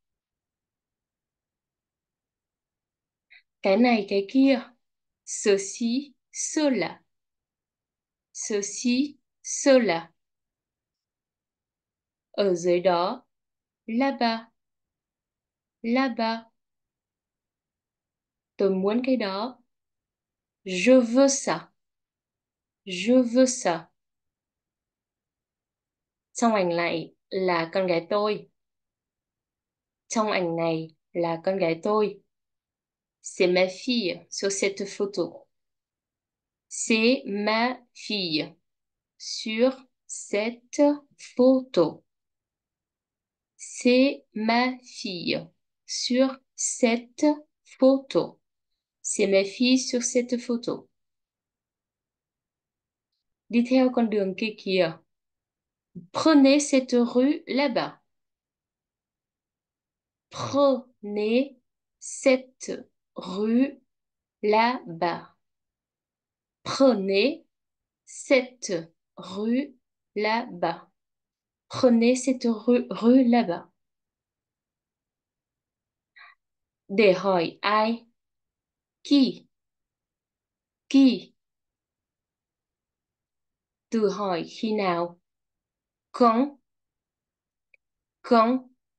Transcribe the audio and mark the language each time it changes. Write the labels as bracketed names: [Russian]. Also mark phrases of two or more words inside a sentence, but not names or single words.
[Vietnamese] Cái này cái kia. [French] Ceci, cela. Ceci, cela. [Vietnamese] Ở dưới đó. Là-bas. Là-bas. Tôi muốn cái đó. [French] Je veux ça. Je veux ça. [Vietnamese] Trong ảnh này là con gái tôi. Trong ảnh này là con gái tôi. [French] C'est ma fille sur cette photo. C'est ma fille sur cette photo. C'est ma fille sur cette photo. C'est ma fille sur cette photo. [Vietnamese] Đi theo con đường kia kìa. [French] Prenez cette rue là-bas. Prenez cette rue là-bas. Prenez cette rue là-bas. Prenez cette rue là-bas. [Vietnamese] Để hỏi ai? [French] Qui? Qui? [Vietnamese] Từ hỏi khi nào? [French] Quand? Quand?